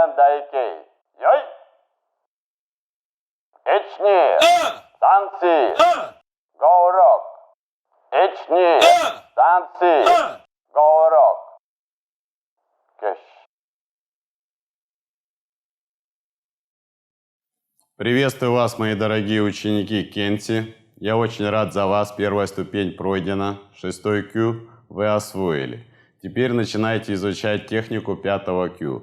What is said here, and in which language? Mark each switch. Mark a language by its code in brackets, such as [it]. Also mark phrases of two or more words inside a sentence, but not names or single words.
[ru] Дайкей. Йой! Ични! Санси! Гоурок! Ични! Санси! Гоурок! Кеш. Приветствую вас, мои дорогие ученики Кенти. Я очень рад за вас. Первая ступень пройдена. 6-й Q вы освоили. Теперь начинайте изучать технику 5-го Q.